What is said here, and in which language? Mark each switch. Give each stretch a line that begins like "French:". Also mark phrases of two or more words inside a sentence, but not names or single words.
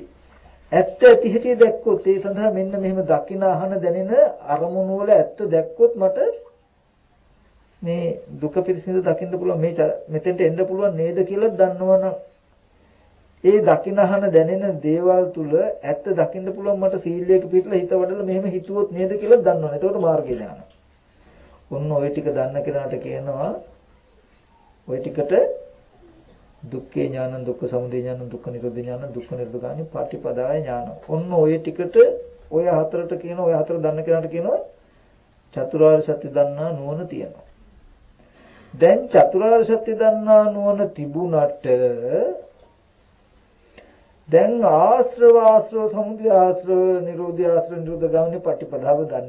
Sinhala: ඇත්ත ඇති හැටි දැක්කොත් ඒ සඳහා මෙන්න මෙහෙම දකින අහන දැනෙන අරමුණු වල ඇත්ත දැක්කොත් මට මේ දුක පිළිසිඳ දකින්න පුළුවන් මේ මෙතෙන්ට එන්න පුළුවන් නේද කියලා දන්නවනම් ඒ දකින අහන දැනෙන දේවල් තුල ඇත්ත දකින්න පුළුවන් මට සීලයක පිටලා හිත වඩලා මෙහෙම හිතුවොත් නේද කියලා දන්නවනේ. එතකොට මාර්ගය ඥාන. ඔන්න ওই ටික දන්න කෙනාට කියනවා ওই ටිකට
Pali: දුක්ඛේ ඥානං, දුක්ඛ සමුදය ඥානං, දුක්ඛ නිරෝධ ඥානං, දුක්ඛ නිරෝධගාමී පටිපදාය ඥාන.
Sinhala: ඔන්න ওই ටිකට ඔය හතරට කියන ඔය හතර දන්න කෙනාට කියනවා චතුරාර්ය සත්‍ය දන්නා නුවණ තියෙනවා. දැන් චතුරාර්ය සත්‍ය දන්නා නුවණ තිබුණට දැන් ආශ්‍රව සමුදය ආශ්‍රව නිරෝධය ආශ්‍රව නිරෝධ ගාමිනී පටිපදාව ගන්න.